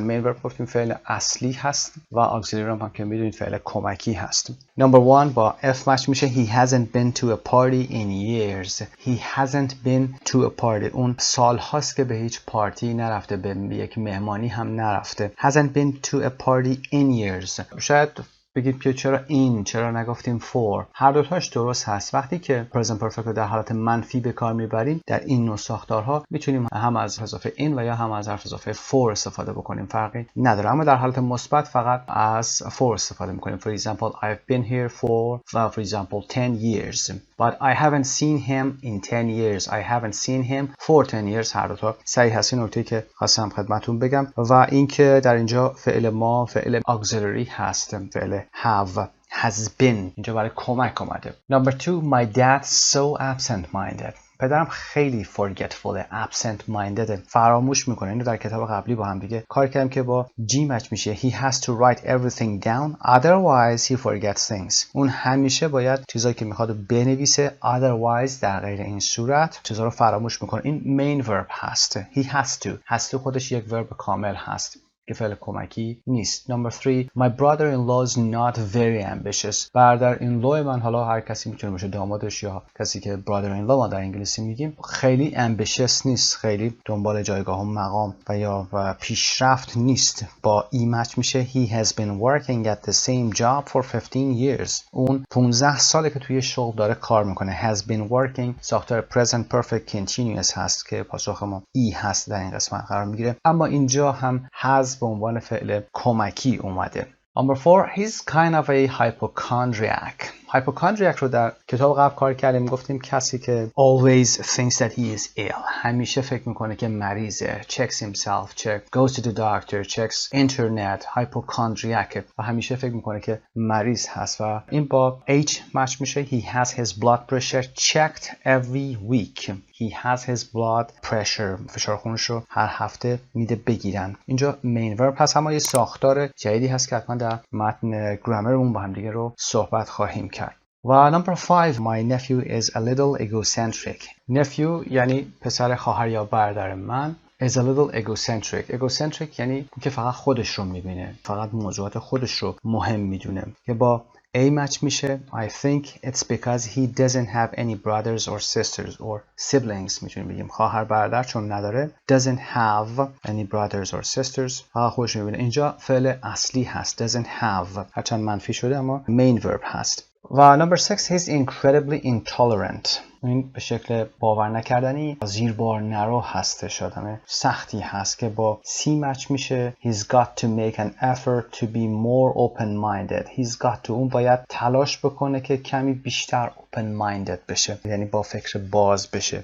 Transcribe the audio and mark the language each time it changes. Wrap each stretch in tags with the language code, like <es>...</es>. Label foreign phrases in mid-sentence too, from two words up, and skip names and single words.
<fa>مین ورب گفتیم فعل اصلی هست و اگزیلری هم که میدونید فعل کمکی هست. Number 1 با F مچ میشه.</fa> <en>He hasn't been to a party in years. He hasn't been to a party.</en> <fa>اون سال هاست که به هیچ پارتی نرفته، به یک مهمانی هم نرفته.</fa> <en>Hasn't been to a party in years.</en> <fa>شاید بگید که چرا نگفتیم for. هر دوتاش درست هست. وقتی که</fa> <en>present perfect</en> <fa>رو در حالت منفی به کار میبریم در این نوع ساختارها میتونیم هم از اضافه in و یا هم از حرف اضافه for استفاده بکنیم، فرقی نداره. اما در حالت مثبت فقط از for استفاده میکنیم.</fa> <en>For example, I've been here for example 10 years but I haven't seen him in 10 years. I haven't seen him for 10 years.</en> <fa>هر دوتا صحیح هست. این نکته که خواستم خدمتتون بگم و اینکه در اینجا فعل ما فعل auxiliary هست. فعل</fa> <en>have has been</en> <fa>اینجا برای کمک اومده.</fa> <en>Number 2, my dad's so absent-minded.</en> <fa>پدرم خیلی</fa> <en>forgetful، absent minded،</en> <fa>فراموش میکنه. اینو در کتاب قبلی با هم دیگه کار کردیم که با G مچ میشه.</fa> <en>He has to write everything down otherwise he forgets things.</en> <fa>اون همیشه باید چیزایی که میخواد بنویسه otherwise در غیر این صورت چیزا رو فراموش میکنه. این</fa> <en>main verb</en> <fa>هست.</fa> <en>He has to</en> <fa>خودش یک verb کامل هست که فعل کمکی نیست.</fa> <en>Number 3, my brother-in-law is not very ambitious.</en> <fa>برادر-in-law من، حالا هر کسی میتونه باشه، دامادش یا کسی که brother-in-law ما در انگلیسی میگیم، خیلی ambitious نیست، خیلی دنبال جایگاه و مقام و یا پیشرفت نیست. با ای مچ میشه.</fa> <en>He has been working at the same job for 15 years.</en> <fa>اون 15 ساله که توی شغل داره کار میکنه.</fa> <en>has been working ساختار present perfect continuous</en> <fa>هست که پاسخ ما ای هست در این قسمت قرار میگیره. اما اینجا هم has به عنوان فعل کمکی اومده.</fa> <en>Number 4, he's kind of a hypochondriac.</en> <fa>hypochondriac رو در کتاب قبل کار کردیم. گفتیم کسی که</fa> <en>always thinks that he is ill.</en> <fa>همیشه فکر میکنه که مریضه.</fa> <en>checks himself, goes to the doctor, checks internet.</en> <fa>hypochondriac و همیشه فکر میکنه که مریض هست و این با H مچ میشه.</fa> <en>He has his blood pressure checked every week. He has his blood pressure.</en> <fa>فشار خونش رو هر هفته میده بگیرن. اینجا</fa> <en>main verb</en> <fa>هست. اما یه ساختار جدیدی هست که حتما در متن گرامرمون با هم دیگه رو صحبت خواهیم کرد.</fa> <en>و number 5, my nephew is a little egocentric.</en> <fa>nephew یعنی پسر خواهر یا برادر من.</fa> <en>is a little egocentric</en> <fa>یعنی که فقط خودش رو میبینه، فقط موضوعات خودش رو مهم میدونه، که با A مچ میشه.</fa> <en>I think it's because he doesn't have any brothers or sisters or siblings.</en> <fa>میتونیم بگیم خواهر برادر چون نداره.</fa> <en>Doesn't have any brothers or sisters.</en> <fa>خوش میبینه اینجا فعل اصلی هست.</fa> <en>Doesn't have</en> <fa>هرچند منفی شده اما</fa> <en>main verb</en> <fa>هست.</fa> <en>و number 6 he's incredibly intolerant.</en> <fa>این به شکل باور نکردنی زیربار نرو هستش، آدم سختی هست که با C مچ میشه.</fa> <en>He's got to make an effort to be more open-minded. He's got to</en> <fa>اون باید تلاش بکنه که کمی بیشتر open-minded بشه، یعنی با فکر باز بشه.</fa>